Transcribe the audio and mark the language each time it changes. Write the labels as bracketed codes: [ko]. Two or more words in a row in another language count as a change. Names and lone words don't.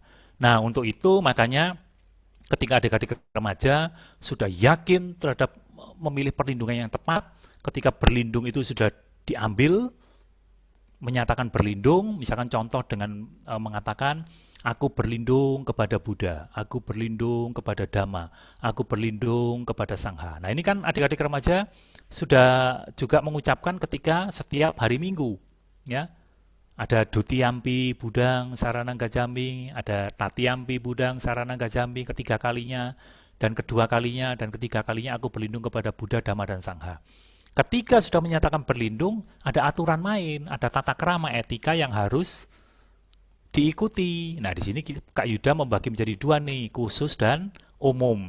[id] Nah, untuk itu makanya ketika adik-adik remaja sudah yakin terhadap memilih perlindungan yang tepat, ketika berlindung itu sudah diambil, menyatakan berlindung, misalkan contoh dengan mengatakan, aku berlindung kepada Buddha, aku berlindung kepada Dhamma, aku berlindung kepada Sangha. Nah, ini kan adik-adik remaja sudah juga mengucapkan ketika setiap hari Minggu, ya. Ada [pi] Dutiyampi Budang Saranang Gajambi, [id] ada [pi] Tatiyampi Budang Saranang Gajambi [id] ketiga kalinya, dan kedua kalinya, dan ketiga kalinya aku berlindung kepada Buddha, Dhamma, dan Sangha. Ketika sudah menyatakan berlindung, ada aturan main, ada tata krama etika yang harus diikuti. Nah, di sini Kak Yuda membagi menjadi 2 nih, khusus dan umum.